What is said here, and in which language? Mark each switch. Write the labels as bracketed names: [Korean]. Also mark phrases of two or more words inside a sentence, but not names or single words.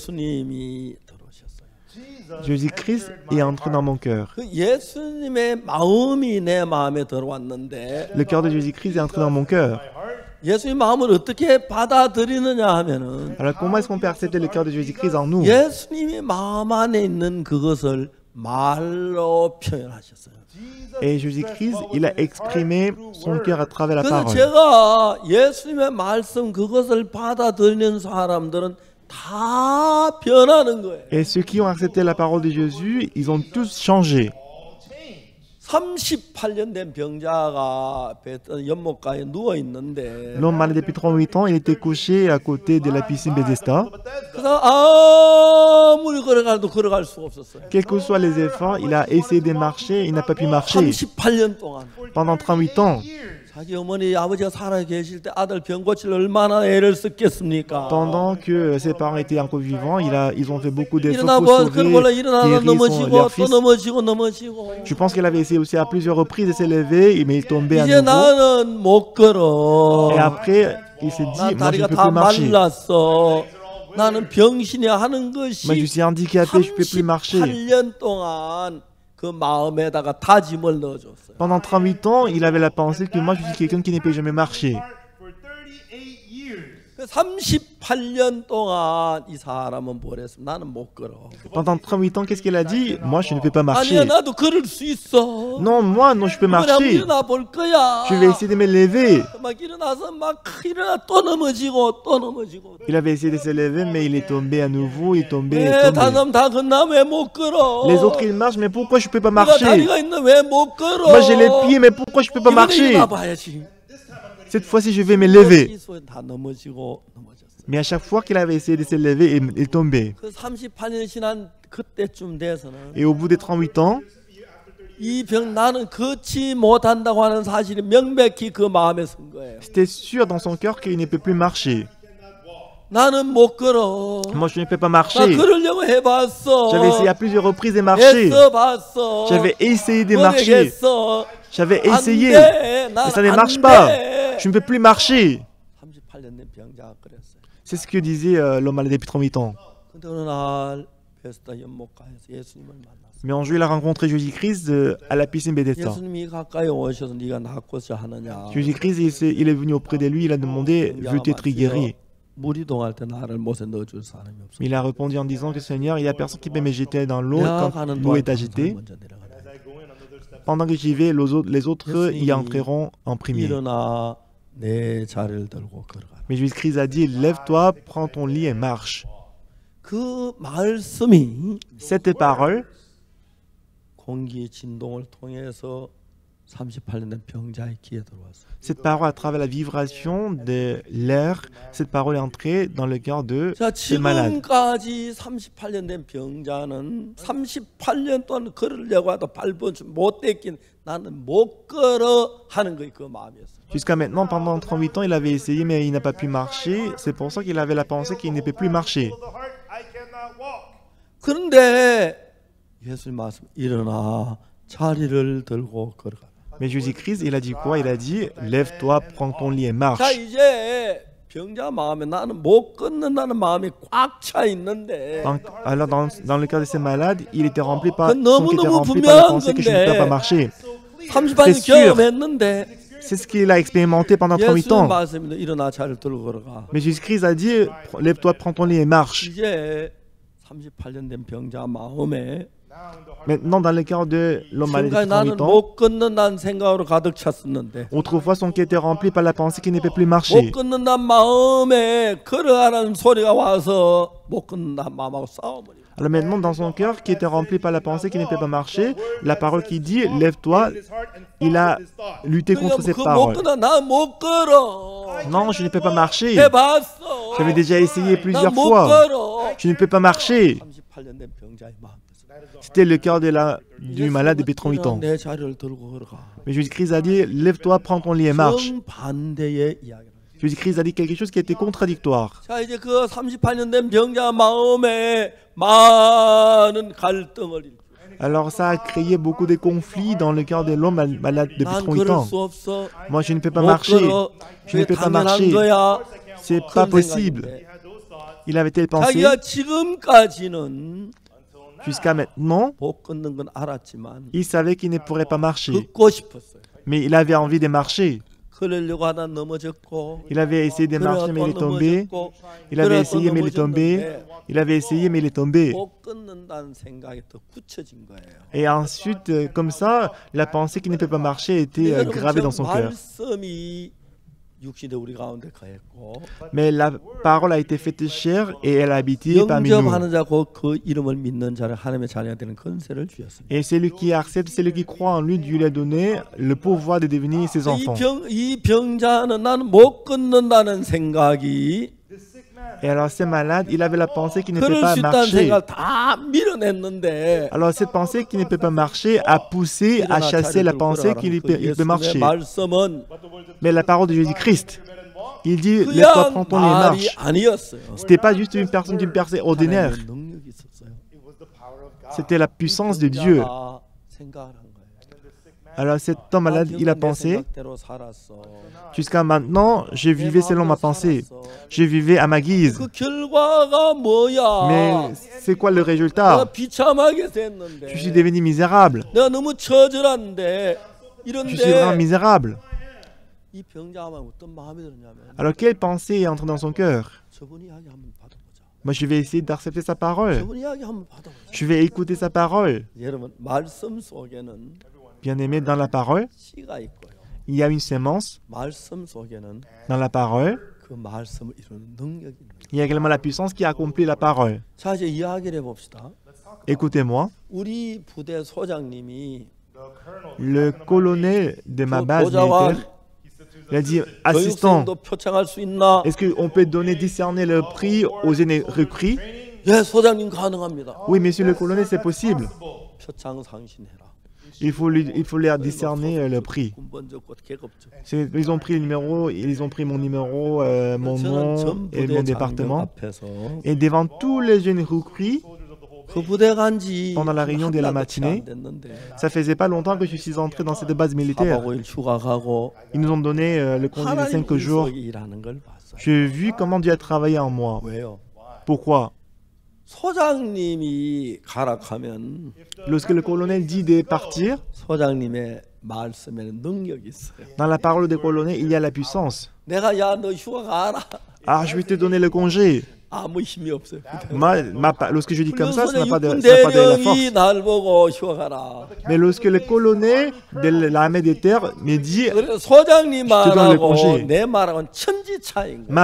[French] Jésus-Christ est entré dans mon cœur. Le cœur de Jésus-Christ est entré dans mon cœur. Alors comment est-ce qu'on peut accepter le cœur de Jésus-Christ en nous? [Korean] 말로 표현하셨어요. [French] Et Jésus-Christ, il a exprimé son cœur à travers la [Korean] 그래서 [French] parole. [Korean] 제가 예수님의 말씀 그것을 받아들이는 사람들은 다 변하는 거예요. [French] Et ceux qui ont accepté la parole de Jésus, ils ont tous changé. [Korean] 38년 된 병자가 연못가에 누워 있는데 [French] L'homme malade depuis 38 ans, il était couché à côté de la piscine Bethesda. [Korean] 그래서 아무리 걸어가도 걸어갈 수가 없었어요. [French] Quels que soient les efforts, il a essayé de marcher, il n'a pas pu marcher. [Korean] 38년 동안 [French] Pendant 38 ans, [Korean] 자기 어머니 아버지가 살아 계실 때 아들 병 고칠 얼마나 애를 썼겠습니까? [French] pendant que ses parents étaient encore vivants, ils ont fait beaucoup d'efforts [Korean] 일어나 [French] pour [Korean] 보 [French] sauver, [Korean] 그걸 몰라 일어나서 [French] guérir [Korean] 넘어지고 [French] leur [Korean] 또 [French] fils. [Korean] 넘어지고 [French] Je pense qu'elle avait essayé aussi à plusieurs reprises de s'élever, mais il tombait à [Korean] 이제 [French] nouveau. [Korean] 나는 못 걸어. [French] Et après, il s'est dit, [Korean] 난 [French] moi je ne [Korean] 다리가 [French] peux [Korean] 다 [French] plus marcher. [Korean] 말랐어. 나는 병신이 하는 [French] Moi je [Korean] 것이 [French] suis handicapé, je ne peux plus marcher. [Korean] 38년 동안 그 마음에다가 다짐을 넣어줬어요. [French] Pendant 38 ans, il avait la pensée que moi je suis quelqu'un qui ne peut jamais marcher. [Korean] 38년 동안 이 사람은 뭐랬어? 나는 못 걸어. [French] Pendant 38 ans, qu'est-ce qu'il a dit? Moi je ne peux pas marcher. [Korean] 아니야, 나도 걸을 수 있어. [French] Non, moi non, je peux [Korean] 이번에 한번 [French] marcher. [Korean] 일어나 볼 거야. [French] Je vais essayer de me lever. [Korean] 막 일어나서 막 일어나 또 넘어지고 또 넘어지고. [French] Il avait essayé de se lever, mais il est tombé à nouveau, il est tombé, il est [Korean] 왜 [French] tombé. [Korean] 다른 다 건나 왜 못 걸어? [French] Les autres ils marchent, mais pourquoi je ne peux pas [Korean] 내가 [French] marcher? [Korean] 다리가 있는 왜 못 걸어? [French] Moi j'ai les pieds, mais pourquoi je ne peux pas [Korean] 이번에 [French] marcher? [Korean] 일어나 봐야지. [French] Cette fois-ci, je vais me lever. [Korean] 다 넘어지고 넘어졌어. [French] Mais à chaque fois qu'il avait essayé de se lever, il est tombé. [Korean] 그 38년 지난 그때쯤 돼서는 [French] Et au bout des 38 ans, [Korean] 이 병 나는 걷지 못한다고 하는 사실이 명백히 그 마음에 선 거예요. [French] c'était sûr dans son cœur qu'il ne peut plus marcher. [Korean] 나는 못 걸어. [French] Moi, je ne peux pas [Korean] 나 [French] marcher. [Korean] 걸으려고 해봤어. [French] J'avais essayé à plusieurs reprises de marcher. [Korean] 애써봤어. [French] J'avais essayé de marcher. [Korean] 모르겠어. [French] J'avais [Korean] 안 [French] essayé. [Korean] 돼. [French] Mais ça [Korean] 난 [French] ne [Korean] 안 [French] marche pas. [Korean] 돼. [French] Je ne peux plus marcher. [Korean] 38년 된 병자가 그랬어요. [French] C'est ce que disait l'homme malade depuis 38 ans. [Korean] 근데 어느 날 베스다 연못가에서 예수님을 만났어요. [French] Mais un jour, il a rencontré Jésus-Christ à la piscine Bethesda. [Korean] 예수님이 가까이 오셔서 네가 낫고자 하느냐. [French] Jésus-Christ, il est venu auprès de lui, il a demandé, veux-tu être guéri? [Korean] 물이 동할 때 나를 못에 넣어줄 사람이 없어. [French] Il a répondu en disant que Seigneur, il n'y a personne qui peut me jeter dans l'eau quand l'eau est agitée. Pendant que j'y vais, les autres y entreront en premier. [Korean] 일어나 내 자리를 들고 걸어가. [French] Mais Jésus-Christ a dit, lève-toi, prends ton lit et marche. [Korean] 그 말씀이 [French] Cette parole, [Korean] 공기 진동을 통해서 38년 된 병자의 귀에 들어왔어요. [French] cette parole à travers la vibration de l'air, cette parole est entrée dans le cœur de [Korean] 자, [French] ce malade. [Korean] 지금까지 38년 된 병자는 38년 동안 걸으려고 해도 발버둥 못 떼긴 나는 못 걸어 하는 거예요. 그 마음이었어요. [French] Jusqu'à maintenant, pendant 38 ans, il avait essayé, mais il n'a pas pu marcher. C'est pour ça qu'il avait la pensée qu'il ne peut plus marcher. [Korean] 그런데 예수님 말씀 일어나 자리를 들고 걸어가. [French] Mais Jésus-Christ, il a dit quoi? Il a dit, lève-toi, prends ton lit et marche. [Korean] 자, 이제 병자 마음에 나는 못 걷는다는 마음이 꽉 차 있는데 [French] Alors, dans le cas de ces malades, il était rempli par, [Korean] 그 [French] son cœur était [Korean] 너무너무 [French] rempli par la [Korean] 분명한 [French] pensée que je ne peux pas marcher. [Korean] 38년 [French] sûr. [Korean] 경험했는데 [French] C'est ce qu'il a expérimenté pendant 38 [Korean] 예수님 [French] ans. [Korean] 말씀입니다. 일어나 자리를 들고 걸어가. [French] Mais Jésus-Christ a dit, lève-toi, prends ton lit et marche. [Korean] 이제 38년 된 병자 마음에 [French] Maintenant, dans le cœur de l'homme malade [Korean] 순간 [French] de [Korean] 나는 [French] 38 ans, [Korean] 못 걷는다는 생각으로 가득 찼었는데 [French] autrefois son cœur était rempli par la pensée qu'il ne peut plus marcher. [Korean] 못 걷는다는 마음에 걸어가라는 소리가 와서 못 걷는다는 마음하고 싸워버려. [French] Alors maintenant, dans son cœur, qui était rempli par la pensée qu'il ne peut pas marcher, la parole qui dit, lève-toi, il a lutté contre cette [Korean] 못 [French] parole. [Korean] 걷나 나못 걸어. [French] Non, je ne peux pas marcher. [Korean] 해봤어. [French] J'avais déjà essayé plusieurs [Korean] 나못 [French] fois. [Korean] 걸어. [French] Je ne peux pas marcher. [Korean] 38년 된 병자의 마음. [French] C'était le cœur du malade depuis 38 ans. [Korean] 내 자리를 들고 걸어가. [French] Mais Jésus-Christ a dit, lève-toi, prends ton lit et marche. [Korean] 정반대의 이야기. [French] Jésus-Christ a dit quelque chose qui était contradictoire. [Korean] 자, 이제 그 38년 된 병자 마음에 많은 갈등을 일으켜. [French] Alors ça a créé beaucoup de conflits dans le cœur de l'homme malade depuis [Korean] 난 [French] 38 [Korean] 걸을 [French] ans. [Korean] 수 없어. [French] Moi, je ne peux pas [Korean] 못 [French] marcher. [Korean] 걸어. [French] Je ne [Korean] 그게 [French] peux pas [Korean] 당연한 [French] marcher. [Korean] 거야. [French] C'est pas [Korean] 그런 [French] possible. [Korean] 생각인데. [French] Il avait-il pensé, [Korean] 자기가 지금까지는 [French] jusqu'à maintenant, [Korean] 못 걷는 건 알았지만 [French] il savait qu'il ne pourrait pas marcher. [Korean] 걷고 싶었어요. [French] Mais il avait envie de marcher. [Korean] 그러려고 하다 넘어졌고 [French] Il avait essayé de marcher, mais il est tombé. Il avait essayé, mais il est tombé. Il avait essayé, mais il est tombé. [Korean] 못 끊는다는 생각이 더 굳혀진 거예요. [French] Et ensuite, comme ça, la pensée qu'il ne peut pas marcher était gravée dans son cœur. [Korean] 말씀이 육신에 우리 가운데 거했고 [French] Mais la parole a été faite chair et elle a habité parmi nous. [Korean] 영접하는 자고 그 이름을 믿는 자를 하나님의 자녀가 되는 권세를 주셨습니다. [French] Et celui qui accepte, celui qui croit en lui, Dieu lui a donné le pouvoir de devenir ses enfants. [Korean] 이 병자는 나는 못 끊는다는 생각이 [French] Et alors, ce malade, il avait la pensée qu'il ne peut [Korean] 그럴 [French] pas [Korean] 수 있다는 [French] marcher. [Korean] 생각을 다 밀어냈는데 [French] Alors, cette pensée qui ne peut pas marcher a poussé à chasser la pensée qu'il peut marcher. [Korean] 말씀은 [French] Mais la parole de Jésus-Christ, il dit, laisse-toi prendre ton lit et [Korean] 말이 [French] marche. [Korean] 아니었어요. [French] Ce n'était pas juste une personne ordinaire. [Korean] 하나님의 능력이 있었어요. [French] C'était la puissance de Dieu. [Korean] 병자가 생각을 한 거예요. [French] Alors, cet homme malade, il a [Korean] 내 [French] pensé, [Korean] 생각대로 살았어. [French] jusqu'à maintenant, je vivais selon ma pensée. Je vivais à ma guise. [Korean] 그 결과가 뭐야? [French] Mais c'est quoi le [Korean] 내가 [French] résultat? [Korean] 비참하게 됐는데. [French] Je suis devenu misérable. [Korean] 내가 너무 처절한데 [French] Je suis vraiment [Korean] 이런데 [French] misérable. [Korean] 이 병자만 어떤 마음이 드냐면 [French] Alors, quelle pensée est entrée dans son cœur? [Korean] 저분 이야기 한번 받아보자. [French] Moi, je vais essayer d'accepter sa parole. [Korean] 저분 이야기 한번 받아보자. [French] Je vais écouter sa parole. [Korean] 여러분 말씀 속에는 [French] Bien-aimé, dans la parole, [Korean] 씨가 있고요. [French] il y a une sémence. [Korean] 말씀 속에는 [French] Dans la parole, [Korean] 그 말씀을 이루는 능력이 있는 거예요. [French] il y a également la puissance qui accomplit la parole. [Korean] 자 이제 이야기를 해봅시다. [French] Écoutez-moi, [Korean] 우리 부대 소장님이 [French] le colonel de ma [Korean] 그 [French] base [Korean] 보좌관 [French] militaire, il a dit, assistant, [Korean] 교육생도 표창할 수 있나? [French] est-ce qu'on peut donner, discerner le prix aux aînés recrues? [Korean] 예, 소장님 가능합니다. [French] Oui, monsieur le colonel, c'est possible. [Korean] 표창 상신해라. [French] Il faut leur discerner le prix. [Korean] 군번적 곧 계급적. [French] Ils ont pris le numéro, ils ont pris mon numéro, mon nom et mon département. [Korean] 앞에서 [French] Et devant tous les jeunes recrues, [Korean] 그 부대 간지 [French] pendant la réunion de la matinée, ça faisait pas longtemps que je suis entré dans cette base militaire. [Korean] 4박 5일 휴가 가고 [French] Ils nous ont donné le congé de [Korean] 하나님 [French] 5 jours. [Korean] 인석이 일하는 걸 봤어요. [French] J'ai vu comment Dieu a travaillé en moi. [Korean] 왜요? [French] Pourquoi? [Korean] 소장님이 가락하면 [French] Lorsque le colonel dit de partir, [Korean] 소장님의 말씀에는 능력이 있어요. [French] dans la parole du colonel, il y a la puissance. [Korean] 내가 야 너 휴가 가라. [French] Ah, je vais te donner le congé. [Korean] 아무 힘이 없어요. [French] Lorsque je dis comme ça n'a pas de la [Korean] 대령이 [French] force. [Korean] 날 보고 휴가 가라. [French] Mais lorsque le colonel de l'armée des terres me dit, [Korean] 그래서 소장님 [French] te donne le [Korean] 말하고 [French] congé. [Korean] 내 말하고는 천지 차이인 거예요.